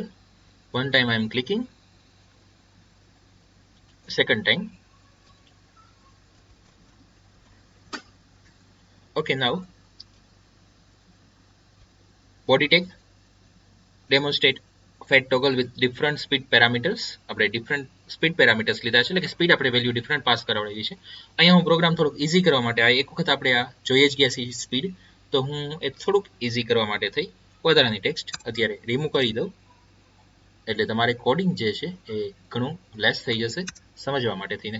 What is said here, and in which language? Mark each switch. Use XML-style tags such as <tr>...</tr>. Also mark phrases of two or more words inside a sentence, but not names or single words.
<en>One time I'm clicking. Second time. Okay, now body tag demonstrate fed toggle with different speed parameters.</en> <gu>આપણે</gu> <en>different speed parameters</en> <gu>લીધા છે, એટલે કે સ્પીડ આપણે</gu> <en>value different pass</en> <gu>કરાવડાવી છે. અહીંયા હું પ્રોગ્રામ થોડુંક ઇઝી કરવા માટે, આ એક વખત આપણે આ જોઈએ જ ગયા છીએ સ્પીડ, તો હું એ થોડુંક ઇઝી કરવા માટે થઈ વધારાની ટેક્સ્ટ અત્યારે રિમૂવ કરી દઉં, એટલે તમારે કોડિંગ જે છે એ ઘણું લેસ થઈ જશે સમજવા માટે થઈને.</gu>